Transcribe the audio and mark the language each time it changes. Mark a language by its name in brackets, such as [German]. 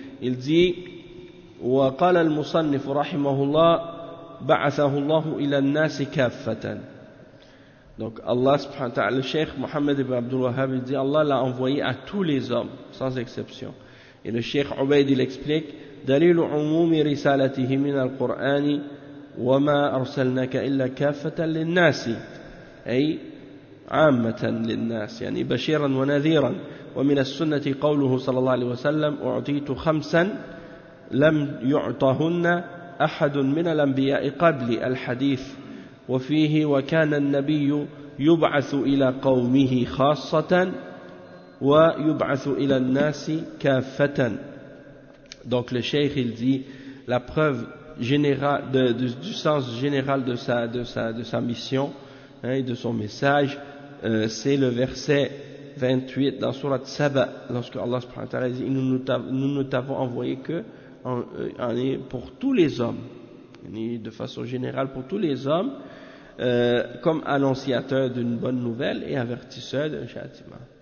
[French] Il dit [Arabic] « Wa qala al-musannif rahimahullah » بعثه الله إلى الناس كافة. [French] Donc Allah subhanahu wa ta'ala, le Cheikh Mohammed ibn Abdul Wahhab dit Allah l'a envoyé à tous les hommes sans exception. Et le Cheikh Ubayd il explique [Arabic] دليل عموم رسالته من القرآن وما أرسلناك إلا كافة للناس أي عامة للناس يعني بشيرا ونذيرا. ومن السنة قوله صلى الله عليه وسلم أعطيت خمسا لم يعطهن أحد من الأنبياء قبل الحديث وفيه وكان النبي يبعث إلى قومه خاصة ويبعث إلى الناس كافة. [French] Donc le cheikh il dit la preuve générale du sens général de sa mission et de son message c'est le verset 28 dans surat Saba lorsque Allah subhanahu wa ta'ala dit nous ne t'avons envoyé que pour tous les hommes, de façon générale pour tous les hommes, comme annonciateur d'une bonne nouvelle et avertisseur d'un châtiment.